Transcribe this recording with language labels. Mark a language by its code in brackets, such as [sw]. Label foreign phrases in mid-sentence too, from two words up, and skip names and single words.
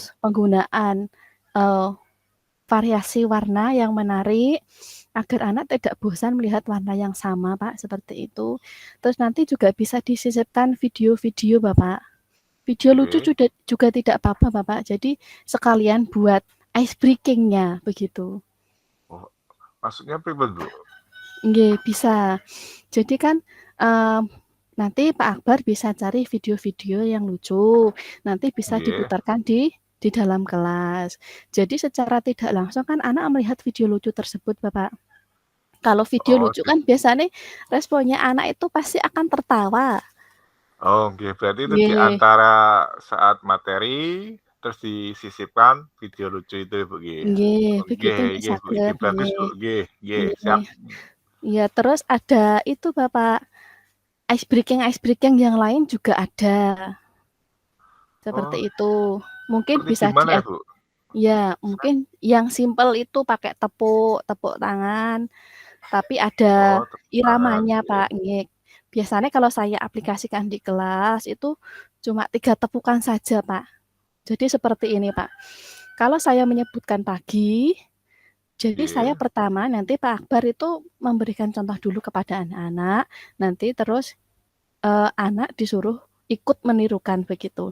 [id] terus penggunaan, eee, variasi warna yang menarik, agar anak tidak bosan melihat warna yang sama Pak, seperti itu. Terus nanti juga bisa disisipkan video-video Bapak. Video lucu Oke. juga tidak apa-apa Bapak, jadi sekalian buat [en] ice breaking- [id] nya, begitu. Oh, maksudnya pripun Bu? Nggih, bisa. Jadi kan, mmm, nanti Pak Akbar bisa cari video-video yang lucu, nanti bisa Nggih. diputarkan di dalam kelas. Jadi secara tidak langsung kan anak melihat video lucu tersebut, Bapak. Kalau video Oh, lucu kan biasanya responnya anak itu pasti akan tertawa. oh, nggih, berarti itu di Nggih, antara saat materi, terus disisipkan video lucu itu, Bu, nggih. nggih, Nggih begitu Mbak nggih, Bu, ide Saged, bagus, Bu, nggih, [jv] nggih nggih, [id] siap. nggih. Iya, terus ada itu Bapak, [en] ice breaking [id] yang lain juga ada, Oh, seperti itu. Mungkin seperti bisa gimana ya, Bu? ya, Sa mungkin yang simpel itu pakai tepuk tepuk tangan, tapi ada oh, tepuk tangan, iramanya, nggih. Pak, nggih. Biasanya kalau saya aplikasikan di kelas itu cuma 3 tepukan saja, Pak. Jadi seperti ini, Pak. Kalau saya menyebutkan pagi, jadi saya Nggih. pertama nanti Pak Akbar itu memberikan contoh dulu kepada anak-anak, nanti terus, anak disuruh ikut menirukan begitu.